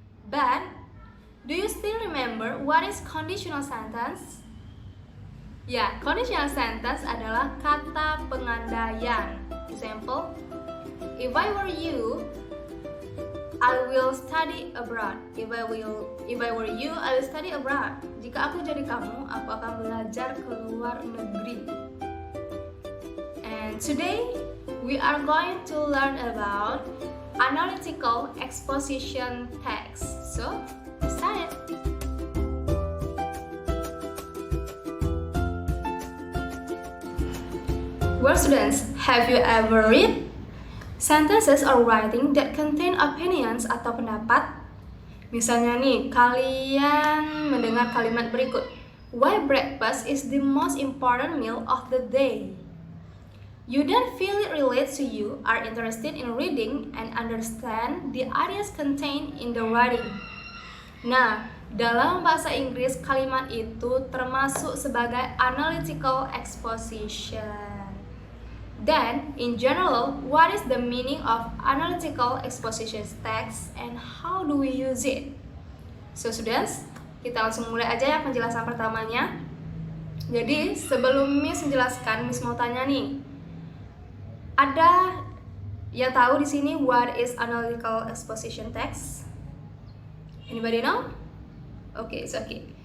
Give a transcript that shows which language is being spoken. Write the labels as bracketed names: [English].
[English] But do you still remember what is conditional sentence? [Indonesian] Ya, conditional sentence adalah kata pengandaian. [English] Example, if I were you, I will study abroad. If I were you, I will study abroad. [Indonesian] Jika aku jadi kamu, aku akan belajar ke luar negeri. [English] And today, we are going to learn about analytical exposition text. So, let's start it. Well, students, have you ever read sentences or writing that contain opinions [Indonesian] atau pendapat? Misalnya nih, kalian mendengar kalimat berikut. [English] Why breakfast is the most important meal of the day? You then feel it relates to you, are interested in reading and understand the ideas contained in the writing. [Indonesian] Nah, dalam bahasa Inggris kalimat itu termasuk sebagai analytical exposition. [English] Then, in general, what is the meaning of analytical exposition text and how do we use it? So, students, [Indonesian] kita langsung mulai aja ya penjelasan pertamanya. Jadi, sebelum Miss menjelaskan, Miss mau tanya nih. Ada yang tahu di sini [English] what is analytical exposition text? Anybody know? Okay, it's okay.